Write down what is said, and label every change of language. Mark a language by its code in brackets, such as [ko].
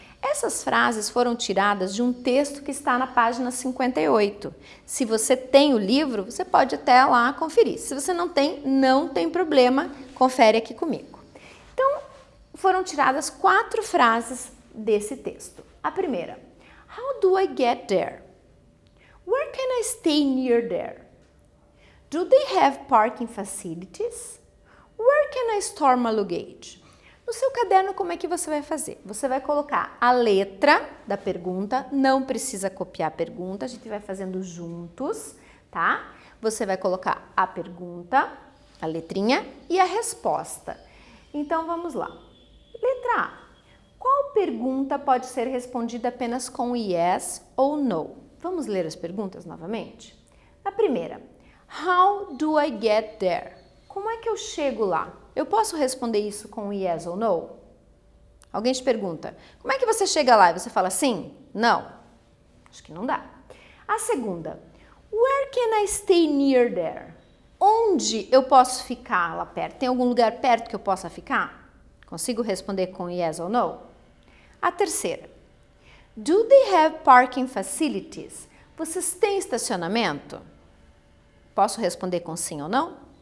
[pt] Essas frases foram tiradas de um texto que está na página 58. Se você tem o livro, você pode até lá conferir. Se você não tem problema, confere aqui comigo. Então, foram tiradas 4 frases desse texto. A primeira, [en] how do I get there? Where can I stay near there? Do they have parking facilities? Where can I store my luggage? [pt] No seu caderno, como é que você vai fazer? Você vai colocar a letra da pergunta, não precisa copiar a pergunta, a gente vai fazendo juntos, tá? Você vai colocar a pergunta, a letrinha e a resposta. Então, vamos lá. Letra A. Qual pergunta pode ser respondida apenas com yes ou no? Vamos ler as perguntas novamente? A primeira. [en] How do I get there? [pt] Como é que eu chego lá? Eu posso responder isso com yes ou no? Alguém te pergunta, como é que você chega lá? E você fala sim? Não? Acho que não dá. A segunda, [en] where can I stay near there? [pt] Onde eu posso ficar lá perto? Tem algum lugar perto que eu possa ficar? Consigo responder com yes ou no? A terceira, [en] do they have parking facilities? [pt] Vocês têm estacionamento? Posso responder com sim ou não?